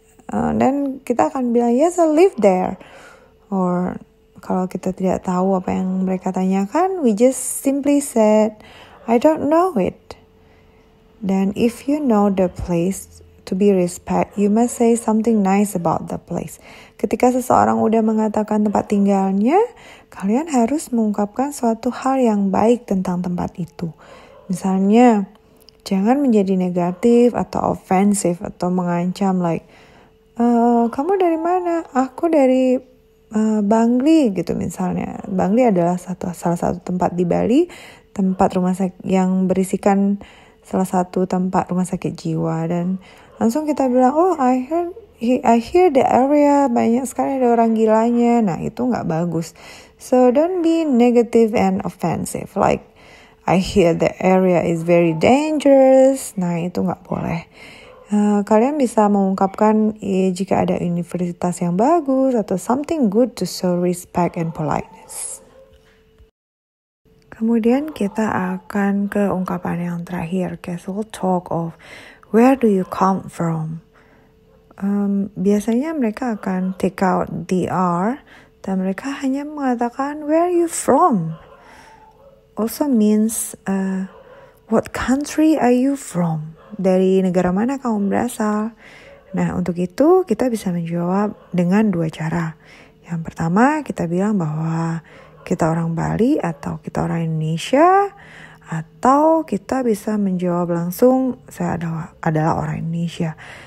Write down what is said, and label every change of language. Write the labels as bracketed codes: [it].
[id] Dan kita akan bilang [en] yes, I live there. Or [id] kalau kita tidak tahu apa yang mereka tanyakan, [en] we just simply said, I don't know it. Then if you know the place to be respect, you must say something nice about the place. [id] Ketika seseorang udah mengatakan tempat tinggalnya, kalian harus mengungkapkan suatu hal yang baik tentang tempat itu. Misalnya, jangan menjadi negatif atau offensive atau mengancam like, kamu dari mana? Aku dari Bangli gitu misalnya. Bangli adalah salah satu tempat di Bali, tempat rumah sakit yang berisikan salah satu tempat rumah sakit jiwa, dan langsung kita bilang, [en] oh I hear the area [id] banyak sekali ada orang gilanya. Nah itu nggak bagus. [en] So don't be negative and offensive. Like I hear the area is very dangerous. [id] Nah itu nggak boleh. Kalian bisa mengungkapkan jika ada universitas yang bagus atau [en] something good to show respect and politeness. [id] Kemudian kita akan ke ungkapan yang terakhir, [en] casual talk of where do you come from. [id] Biasanya mereka akan [en] take out the R [id] dan mereka hanya mengatakan [en] where are you from. Also means what country are you from? [id] Dari negara mana kamu berasal? Nah, untuk itu kita bisa menjawab dengan dua cara. Yang pertama, kita bilang bahwa kita orang Bali atau kita orang Indonesia, atau kita bisa menjawab langsung saya adalah orang Indonesia.